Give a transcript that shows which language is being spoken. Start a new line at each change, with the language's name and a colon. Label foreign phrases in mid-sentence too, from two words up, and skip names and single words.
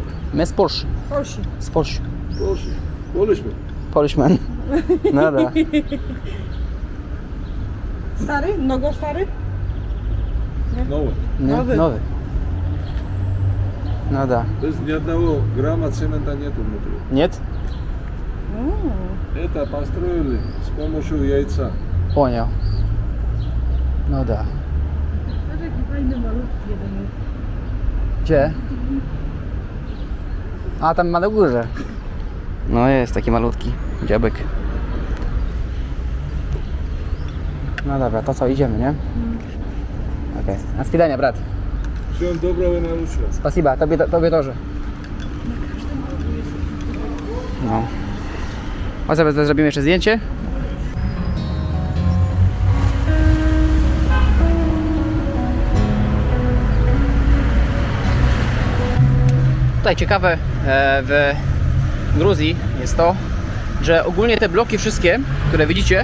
Russian: Мы с Польши.
Polish: Proszę.
Russian: С Польши. Польши. Полишь? Полишмен. Ну да.
Polish: Stary? Mnogo stary?
Russian: Новый.
Polish: Nowy.
Russian: Новый. Ну да. То есть ни одного грамма цемента нету внутри. Нет? Это построили с помощью яйца. Понял. Ну да.
Polish: Taki fajny malutki jeden. Gdzie? A, tam ma na górze. No jest taki malutki dziabek. No dobra, to co, idziemy, nie?
Russian: Okej. На свидания, брат. Всего доброго и наилучшего. Spasiba,
Polish: tobie тоже. No. A zaraz zrobimy jeszcze zdjęcie. Tutaj ciekawe w Gruzji jest to, że ogólnie te bloki wszystkie, które widzicie,